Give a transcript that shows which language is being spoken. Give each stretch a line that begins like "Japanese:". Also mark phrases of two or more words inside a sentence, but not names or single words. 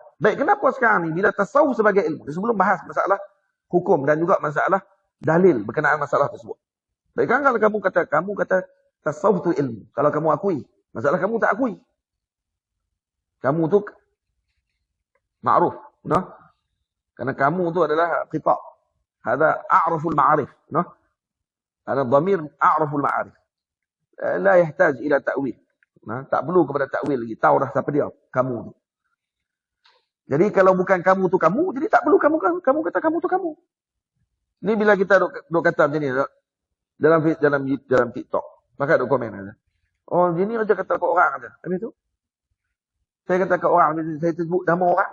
Malay: Baik, kenapa sekarang ni bila tasawuf sebagai ilmu? Sebelum bahas masalah hukum dan juga masalah dalil berkenaan masalah tersebut. Baik, kan kalau kamu kata tasawuf itu ilmu. Kalau kamu akui, masalah kamu tak akui. Kamu tu ma'ruf, nah? Karena kamu tu adalah qita'.
Arabic: هذا أعرف المعارف, nah? هذا ضمير أعرف المعارف. لا يحتاج إلى تأويل.
Malay: Nah, tak perlu kepada ta'wil lagi. Tahu dah siapa dia, kamu tu. Jadi kalau bukan kamu tu kamu, jadi tak perlu kamu kata kamu tu kamu. Ni bila kita duk kata macam ni dalam TikTok. Maka duk komen aja. Oh, gini aja kata ke orang aja. Habis tu saya kata kat orang, saya sebut nama orang.